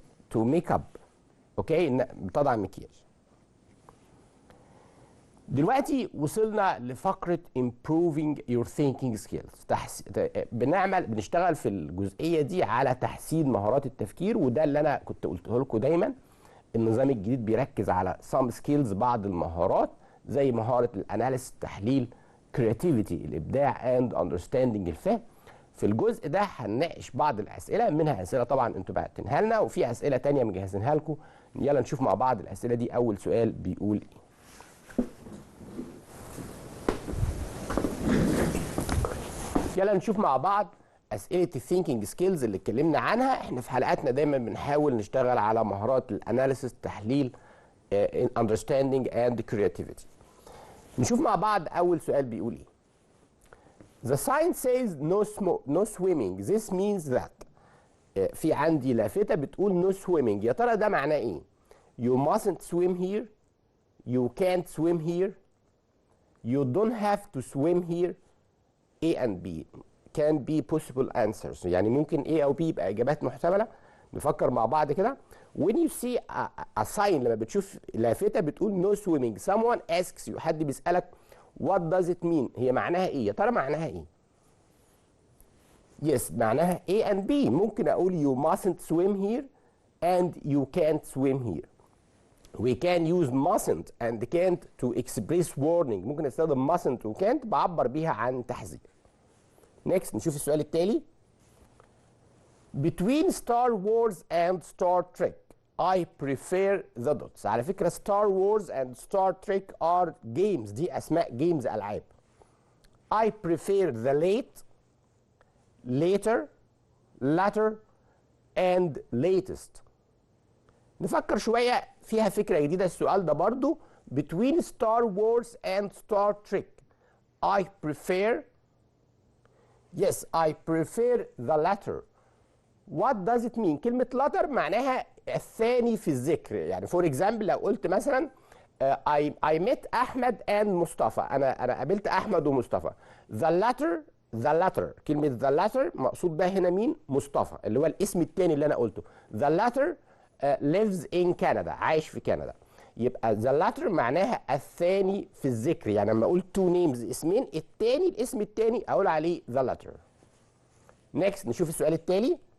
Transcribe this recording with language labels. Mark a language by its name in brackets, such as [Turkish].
[English] to make up [Arabic] اوكي بتضع مكياج. دلوقتي وصلنا لفقره [English] improving your thinking skills. [Arabic] بنشتغل في الجزئيه دي على تحسين مهارات التفكير، وده اللي انا كنت قلته لكم دايما. النظام الجديد بيركز على [English] some skills [Arabic] بعض المهارات زي مهاره الاناليسيس التحليل، creativity الابداع [English] and understanding [Arabic] الفهم. في الجزء ده هنناقش بعض الاسئله، منها اسئله طبعا انتوا بعتينها لنا وفي اسئله ثانيه مجهزينها لكم. يلا نشوف مع بعض الاسئله دي. اول سؤال بيقول ايه؟ يلا نشوف مع بعض اسئله الثينكينج سكيلز اللي اتكلمنا عنها. احنا في حلقاتنا دايما بنحاول نشتغل على مهارات الاناليسيس التحليل [English] understanding and creativity. [Arabic] نشوف مع بعض اول سؤال بيقول ايه. [English] The sign says no swimming. This means that. [Arabic] في عندي لافتة بتقول [English] no swimming. [Arabic] يا ترى ده معناه ايه؟ [English] You mustn't swim here. You can't swim here. You don't have to swim here. A and B can be possible answers. [Arabic] يعني ممكن A أو B يبقى إجابات محتملة. نفكر مع بعض كده. [English] When you see a sign [Arabic] لما بتشوف لافتة بتقول [English] no swimming. Someone asks you. [Arabic] حد بيسألك [English] what does it mean؟ [Arabic] هي معناها ايه؟ يا ترى معناها ايه؟ yes معناها [English] A and B. [Arabic] ممكن اقول [English] you mustn't swim here and you can't swim here. We can use mustn't and can't to express warning. [Arabic] ممكن استخدم mustn't و can't بعبر بيها عن تحذير. [English] next [Arabic] نشوف السؤال التالي. [English] Between Star Wars and Star Trek I prefer the dots. [Arabic] على فكرة [English] Star Wars and Star Trek are games. [Arabic] دي أسماء جيمز ألعاب. [English] I prefer the late, later, latter and latest. [Arabic] نفكر شوية فيها فكرة جديدة السؤال ده برضو. [English] Between Star Wars and Star Trek I prefer, yes I prefer the latter. What does it mean؟ [Arabic] كلمة latter معناها الثاني في الذكر. [English] يعني for example [Arabic] لو قلت مثلا [English] I met Ahmed and Mustafa. [Arabic] أنا قابلت أحمد ومصطفى. [English] The latter [Arabic] كلمة the latter مقصود بها هنا مين؟ مصطفى اللي هو الاسم الثاني اللي أنا قلته. [English] The latter lives in Canada. [Arabic] عايش في كندا. يبقى [English] the latter [Arabic] معناها الثاني في الذكر. يعني لما أقول [English] two names [Arabic] اسمين الثاني الاسم الثاني أقول عليه the latter. [English] Next [Arabic] نشوف السؤال التالي.